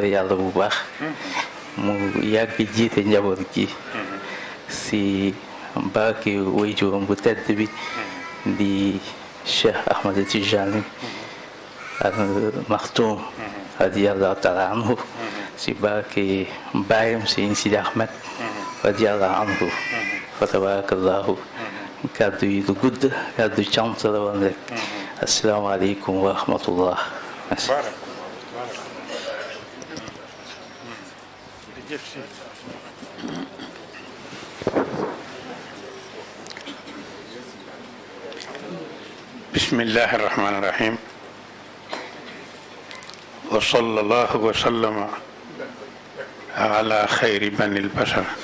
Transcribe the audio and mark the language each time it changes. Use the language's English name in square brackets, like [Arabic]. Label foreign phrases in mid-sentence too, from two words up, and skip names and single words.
[Wolof] yàlla bu baax mu yàgg jiite njaboot gi si barke waajuram bu tedd bi di Cheikh Ahmed Tijani al Maktoum [Arabic] رضي الله تعالى عنه [Wolof] si barke baayam Sëriñ Sidi Ahmed [Arabic] رضي الله عنه فتبارك الله [Wolof] kàddu yi du gudd kàddu cant la woon rek [Arabic] السلام عليكم ورحمة الله. بسم الله الرحمن الرحيم وصلى الله وسلم على خير بني البشر